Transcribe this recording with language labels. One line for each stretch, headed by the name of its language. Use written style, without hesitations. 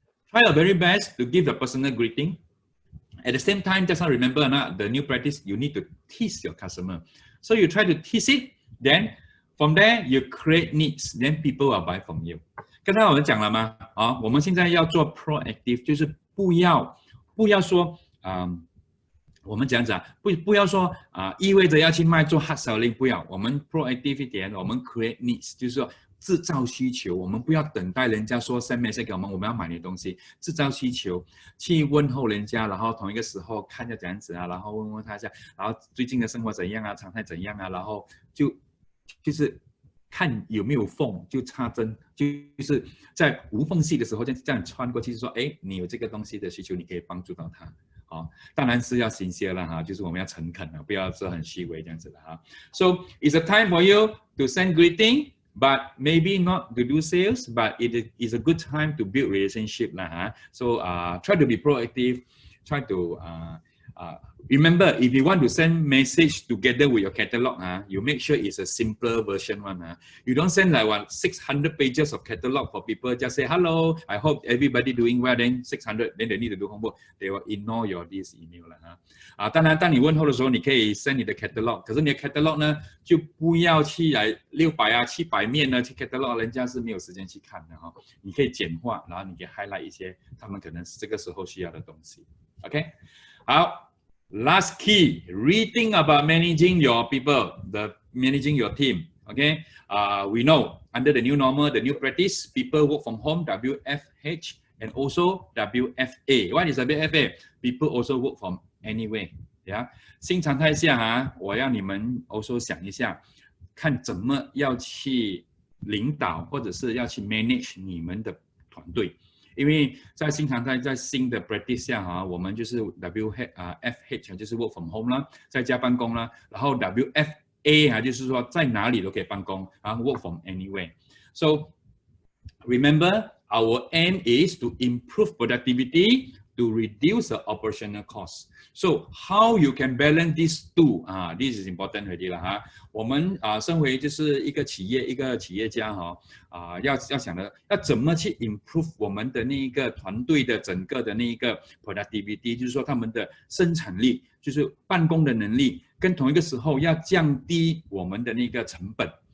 English: Try your very best to give the personal greeting. At the same time, just now remember the new practice, you need to tease your customer. So you try to tease it, then from there you create needs, then people will buy from you.
Chinese: 刚才我们讲了吗？我们现在要做 proactive， 就是不要说我们讲不要说意味着要去卖做
English: hard selling，
Chinese: 不要，我们 proactive 一点，我们
English: create needs，
Chinese: 就是说制造需求，我们不要等待人家说
English: send message
Chinese: 给我们，我们要买你的东西，制造需求，去问候人家，然后同一个时候看一下怎样子然后问他一下，然后最近的生活怎样常态怎样然后就是看有没有缝，就插针，就是在无缝隙的时候这样穿过去，说你有这个东西的需求，你可以帮助到他。当然是要新鲜了就是我们要诚恳不要说很虚伪这样子的
English: So it's a time for you to send greeting, but maybe not to do sales, but it is a good time to build relationship lah. So try to be proactive, try to remember, if you want to send message together with your catalog, you make sure it's a simpler version one. You don't send like 600 pages of catalog for people, just say, hello, I hope everybody doing well, then 600, then they need to do homework. They will ignore your this email.
Chinese: 当然，当你问候的时候，你可以 send 你的 catalog， 可是你的 catalog 呢，就不要去来600 700面呢去 catalog， 人家是没有时间去看的哈。你可以简化，然后你可以 highlight 一些他们可能这个时候需要的东西。 OK， 好。
English: Last key, rethink about managing your people, managing your team. Okay, we know under the new normal, the new practice, people work from home, WFH, and also WFA. What is WFA? People also work from anywhere.
Chinese: Yeah, 新常态下我要你们 also 想一下，看怎么要去领导或者是要去 manage 你们的团队。因为在新常态，在新的 practice 下我们就是 FH 就是
English: work from home
Chinese: 啦，在家办公啦，然后 WFA 就是说在哪里都可以办公，然后
English: work from anywhere. So remember, our aim is to improve productivity, to reduce the operational costs. So how you can balance these two? This is important already
Chinese: 啦我们身为就是一个企业家要想的要怎么去 improve 我们的那一个团队的整个的那一个 productivity， 就是说他们的生产力，就是办公的能力，跟同一个时候要降低我们的那个成本。